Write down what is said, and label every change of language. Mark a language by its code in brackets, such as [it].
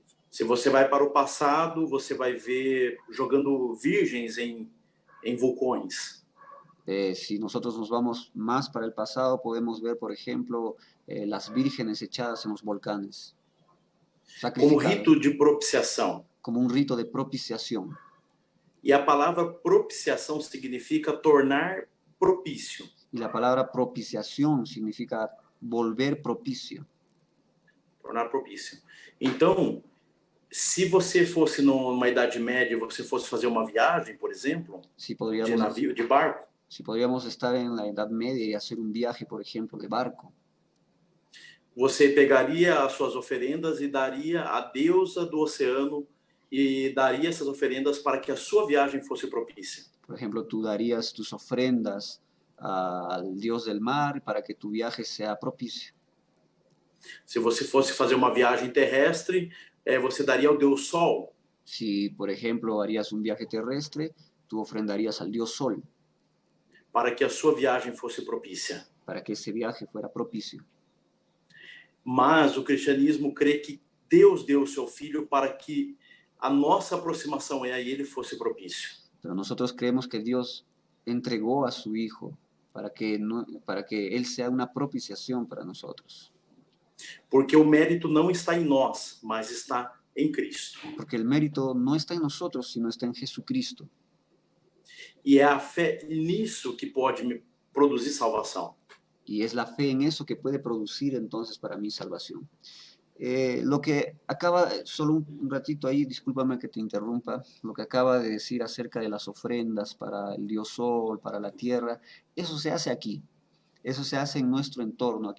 [pt] Se você vai para o passado, você vai ver jogando virgens em vulcões. [es] Si nosotros nos vamos más para el pasado, podemos ver, por ejemplo, las vírgenes echadas en los volcanes, [pt] Como sacrificadas, rito de propiciação. [es] como un rito de propiciación. [pt] E a palavra propiciação significa tornar propício. [es] Y la palabra propiciación significa volver propicio. [pt] Tornar propício. Então, se você fosse numa Idade Média, você fosse fazer uma viagem, por exemplo, [es] Si podríamos, [pt] navio, de barco, [es] si podríamos estar en la Edad Media y hacer un viaje, por ejemplo, de barco, [pt] você pegaria as suas oferendas e daria à deusa do oceano e daria essas oferendas para que a sua viagem fosse propícia. [es] por ejemplo, tú darías tus ofrendas al dios del mar para que tu viaje sea propicio. [pt] Se você fosse fazer uma viagem terrestre, você daria ao deus Sol. [es] Si, por ejemplo, harías un viaje terrestre, tú ofrendarías al dios Sol [pt] para que a sua viagem fosse propícia. [es] para que ese viaje fuera propicio. [pt] Mas o cristianismo crê que Deus deu o seu filho para que a nossa aproximação a ele fosse propício. [es] Pero nosotros creemos que Dios entregó a su Hijo para que Él sea una propiciación para nosotros. [pt] Porque o mérito não está em nós, mas está em Cristo. [es] Porque el mérito no está en nosotros, sino está en Jesucristo. [pt] E é a fé nisso que pode me produzir salvação. [es] Y es la fe en eso que puede producir entonces para mí salvación. Lo que acaba, solo un ratito ahí, discúlpame que te interrumpa, lo que acaba de decir acerca de las ofrendas para el dios Sol, para la tierra, eso se hace aquí, eso se hace en nuestro entorno.